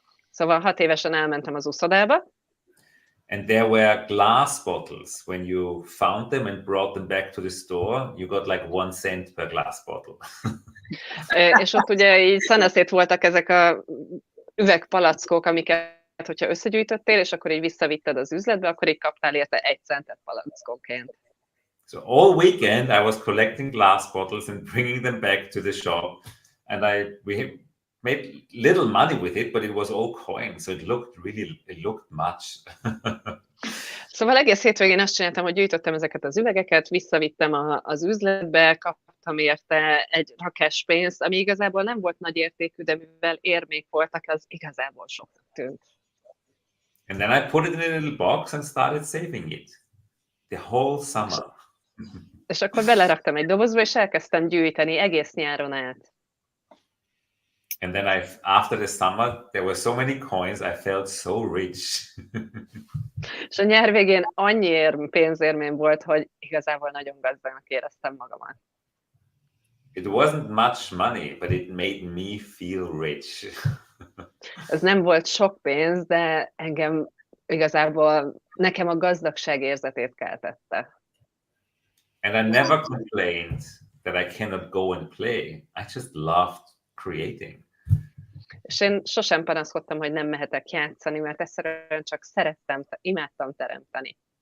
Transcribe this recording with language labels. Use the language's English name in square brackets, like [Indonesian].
[Hungarian] Szóval 6 évesen elmentem az úszodába. [English] And there were glass bottles. When you found them and brought them back to the store, you got like 1 cent per glass bottle. [Hungarian] És ott ugye így szanaszét voltak ezek a üvegpalackok, amiket, hogyha összegyűjtöttél, és akkor így visszavitted az üzletbe, akkor így kaptál érte 1 centet palackonként. [English] So all weekend I was collecting glass bottles and bringing them back to the shop, and we made little money with it, but it was all coins, so it looked much. [Hungarian] Szóval egész hétvégén azt csináltam, hogy gyűjtöttem ezeket az üvegeket, visszavittem az üzletbe, kaptam érte egy rakás pénzt, ami igazából nem volt nagy értékű, de mivel érmék voltak, az igazából soknak tűnt. [English] And then I put it in a little box and started saving it. The whole summer. [Hungarian] És akkor beleraktam egy dobozba, és elkezdtem gyűjteni egész nyáron át. [English] And then after the summer, there were so many coins, I felt so rich. [Hungarian] És a nyár végén annyi pénzérmém volt, hogy igazából nagyon gazdagnak éreztem magamat. [English] It wasn't much money, but it made me feel rich. [Hungarian] Ez nem volt sok pénz, de engem igazából nekem a gazdagság érzetét keltette. [English] And I never complained that I cannot go and play. I just loved creating. [Hungarian] És én sosem panaszkodtam, hogy nem mehetek játszani, mert egyszerűen csak szerettem, imádtam teremteni.